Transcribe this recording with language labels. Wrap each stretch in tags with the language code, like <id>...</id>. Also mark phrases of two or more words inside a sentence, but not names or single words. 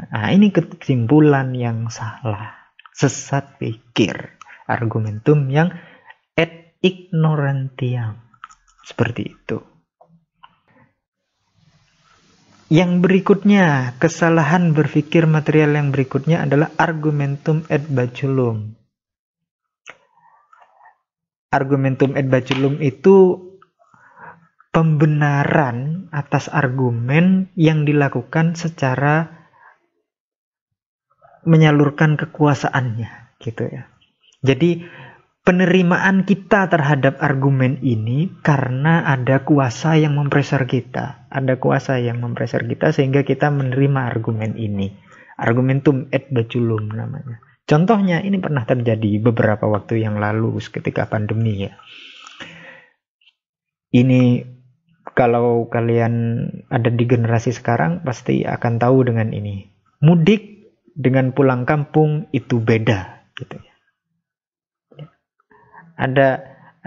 <id>Nah, ini kesimpulan yang salah, sesat pikir, argumentum yang</id> <la>ad ignorantiam.</la> <id>Seperti itu. Yang berikutnya, kesalahan berpikir material yang berikutnya adalah</id> <la>argumentum ad baculum. Argumentum ad baculum</la> <id>itu pembenaran atas argumen yang dilakukan secara menyalurkan kekuasaannya, gitu ya. Jadi penerimaan kita terhadap argumen ini karena ada kuasa yang mempressure kita. Ada kuasa yang mempressure kita sehingga kita menerima argumen ini.</id> <la>Argumentum ad baculum</la> <id>namanya. Contohnya ini pernah terjadi beberapa waktu yang lalu ketika pandemi ya. Ini kalau kalian ada di generasi sekarang pasti akan tahu dengan ini. Mudik dengan pulang kampung itu beda gitu ya.</id>